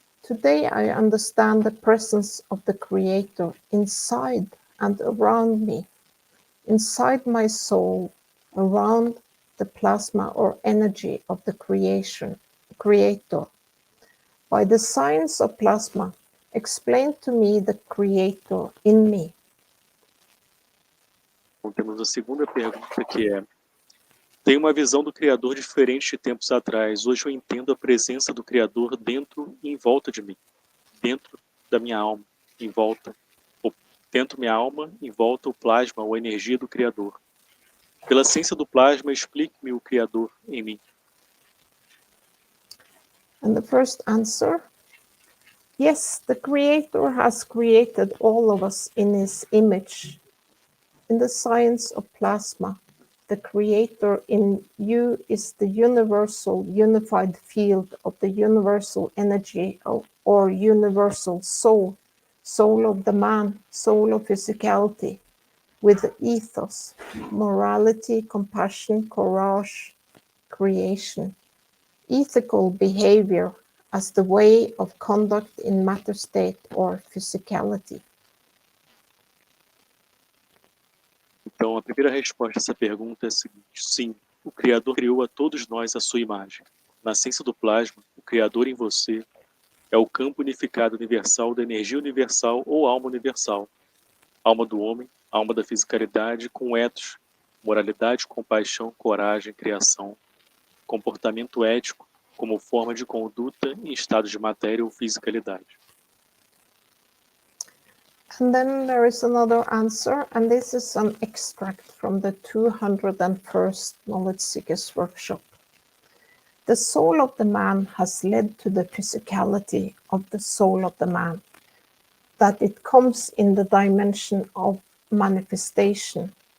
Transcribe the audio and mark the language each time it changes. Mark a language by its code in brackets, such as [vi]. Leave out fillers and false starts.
[en] Today I understand the presence of the Creator inside and around me, inside my soul, around the plasma or energy of the Creator. By the science of plasma, explain to me the Creator in me. [pt] Então, temos a segunda pergunta, que é: tenho uma visão do Criador diferente de tempos atrás. Hoje eu entendo a presença do Criador dentro e em volta de mim. Dentro da minha alma, em volta. Dentro da minha alma, em volta o plasma ou a energia do Criador. Pela ciência do plasma, explique-me o Criador em mim. [en] And the first answer, yes, the Creator has created all of us in His image. In the science of plasma, the creator in you is the universal unified field of the universal energy or universal soul, soul of the man, soul of physicality, with the ethos, morality, compassion, courage, creation, ethical behavior as the way of conduct in matter state or physicality. [pt] Então, a primeira resposta a essa pergunta é a seguinte: sim, o Criador criou a todos nós à sua imagem. Na essência do plasma, o Criador em você é o campo unificado universal da energia universal ou alma universal, alma do homem, alma da fisicalidade, com ethos, moralidade, compaixão, coragem, criação, comportamento ético como forma de conduta em estado de matéria ou fisicalidade. [en] And then there is another answer, and this is an extract from the 201st Knowledge Seekers Workshop. The soul of the man has led to the physicality of the soul of the man, that it comes in the dimension of manifestation.